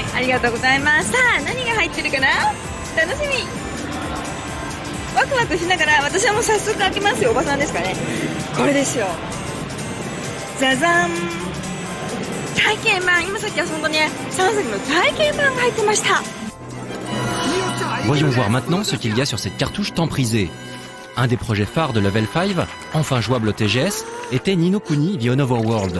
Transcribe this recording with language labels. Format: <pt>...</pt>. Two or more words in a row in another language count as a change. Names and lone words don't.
<ja>ありがとうございます。さあ何が入ってるかな、楽しみ。ワクワクしながら私はもう早速開けますよ。おばさんですかね。これですよ、ザザン、体験版。今さっき遊んだね3作の体験版が入ってました。</ja> <fr>Voyons voir maintenant ce qu'il y a sur cette cartouche tant prisée. Un des projets phares de Level 5, enfin jouable au TGS, était Ni no Kuni The Overworld.</fr>